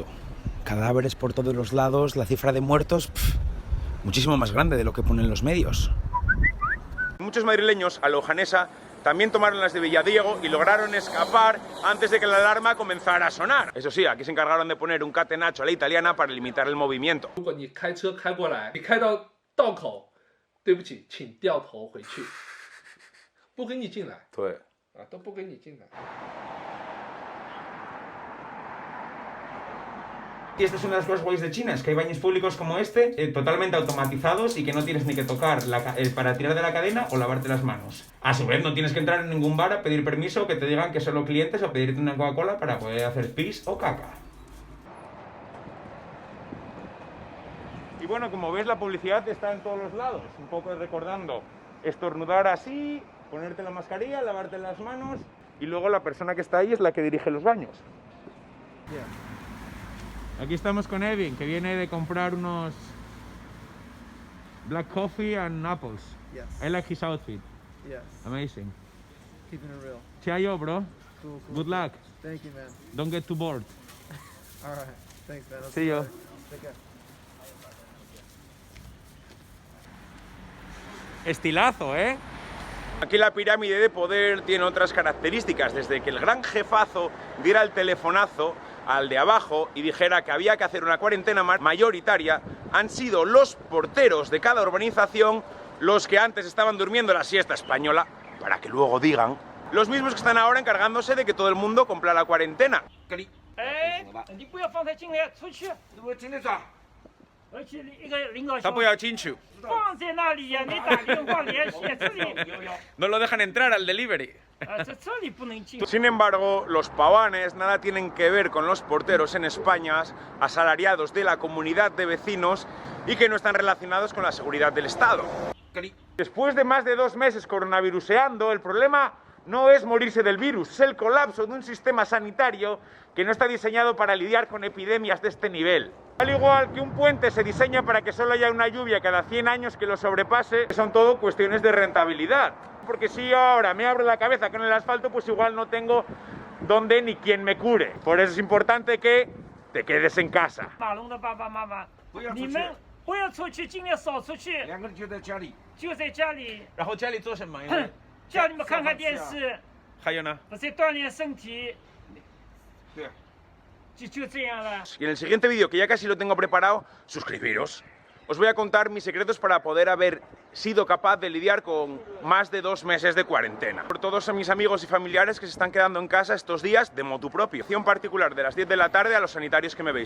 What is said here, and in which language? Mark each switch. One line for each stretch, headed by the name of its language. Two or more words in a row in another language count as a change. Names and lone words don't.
Spanish: Cadáveres por todos los lados, la cifra de muertos... muchísimo más grande de lo que ponen los medios. Muchos madrileños a Lojanesa también tomaron las de Villadiego y lograron escapar antes de que la alarma comenzara a sonar. Eso sí, aquí se encargaron de poner un catenaccio a la italiana para limitar el movimiento.
Chinese: 如果你开车开过来，你开到道口，对不起，请掉头回去，不给你进来。对。啊，都不给你进来。
Spanish: Y esta es una de las cosas guays de China, es que hay baños públicos como este, totalmente automatizados y que no tienes ni que tocar para tirar de la cadena o lavarte las manos. A su vez, no tienes que entrar en ningún bar a pedir permiso, que te digan que solo clientes o pedirte una Coca-Cola para poder hacer pis o caca. Y bueno, como ves, la publicidad está en todos los lados, un poco recordando estornudar así, ponerte la mascarilla, lavarte las manos y luego la persona que está ahí es la que dirige los baños.
English: Yeah.
Spanish: Aquí estamos con Evin, que viene de comprar unos
English: black coffee and apples. Yes. I like his outfit. Yes. Amazing. Keeping it real. Chayo, bro. Cool. Good luck. Thank you, man. Don't get too bored. All right. Thanks, man. I'll See you. Take care.
Spanish: Estilazo, ¿eh? Aquí la pirámide de poder tiene otras características, desde que el gran jefazo diera el telefonazo al de abajo y dijera que había que hacer una cuarentena mayoritaria, han sido los porteros de cada urbanización los que antes estaban durmiendo la siesta española, para que luego digan, los mismos que están ahora encargándose de que todo el mundo cumpla la cuarentena.
Chinese: 你不要放他进来，出去。而且一个领导放在那里呀，你打电话联系，这里
Spanish: No lo dejan entrar al delivery.
Chinese: 这里不能进。
Spanish: Sin embargo, los pavanes nada tienen que ver con los porteros en España, asalariados de la comunidad de vecinos y que no están relacionados con la seguridad del Estado. Después de más de 2 meses coronaviruseando, el problema no es morirse del virus, es el colapso de un sistema sanitario que no está diseñado para lidiar con epidemias de este nivel. Al igual que un puente se diseña para que solo haya una lluvia cada 100 años que lo sobrepase, son todo cuestiones de rentabilidad. Porque si yo ahora me abro la cabeza con el asfalto, pues igual no tengo dónde ni quien me cure. Por eso es importante que te quedes en casa.
Chinese: 马龙的爸爸妈妈，你们不要出去，尽量少出去。 2个人就在家里。就在家里。然后家里做什么？叫你们看看电视。还有呢？不是锻炼身体。对。就这样了。
Spanish: Y en el siguiente vídeo, que ya casi lo tengo preparado, suscribiros. Os voy a contar mis secretos para poder haber sido capaz de lidiar con más de 2 meses de cuarentena. Por todos mis amigos y familiares que se están quedando en casa estos días de
Latin: motu propio.
Spanish: Acción particular de las 10 de la tarde a los sanitarios que me veis.